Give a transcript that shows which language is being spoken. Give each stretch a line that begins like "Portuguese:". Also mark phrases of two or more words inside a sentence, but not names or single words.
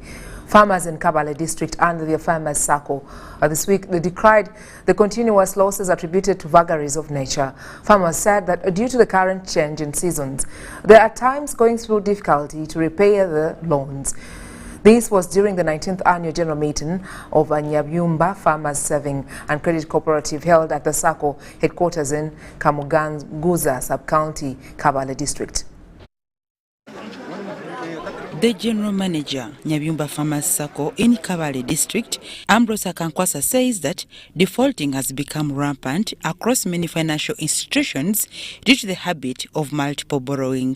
English: Farmers in Kabale district and their farmers circle this week they decried the continuous losses attributed to vagaries of nature. Farmers said that due to the current change in seasons, they are at times going through difficulty to repay the loans. This was during the 19th annual general meeting of Nyabyumba Farmers Saving and Credit Cooperative held at the circle headquarters in Kamuganguza sub-county, Kabale district. The General Manager, Nyabyumba Farmers Circle in Kabale District, Ambrose Akankwasa, says that defaulting has become rampant across many financial institutions due to the habit of multiple borrowing.